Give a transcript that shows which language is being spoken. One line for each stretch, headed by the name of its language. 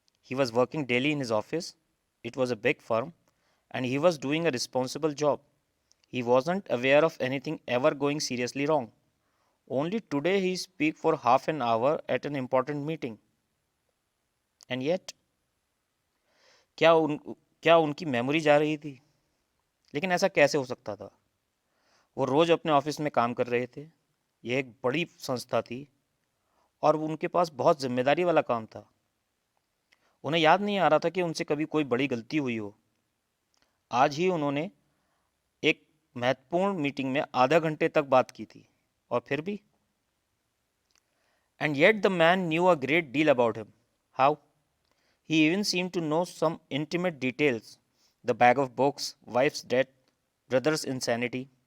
English: He was working daily in his office. It was a big firm, and he was doing a responsible job. He wasn't aware of anything ever going seriously wrong. Only today he speak for half an hour at an important meeting. And yet,
Hindi: क्या उन क्या उनकी memory जा रही थी? लेकिन ऐसा कैसे हो सकता था? वो रोज अपने ऑफिस में काम कर रहे थे। यह एक बड़ी संस्था थी और उनके पास बहुत जिम्मेदारी वाला काम था। उन्हें याद नहीं आ रहा था कि उनसे कभी कोई बड़ी गलती हुई हो। आज ही उन्होंने एक महत्वपूर्ण मीटिंग में आधा घंटे तक बात की थी और फिर भी।
English: And yet the man knew a great deal about him. How? He even seemed to know some intimate details: the bag of books, wife's death, brother's insanity.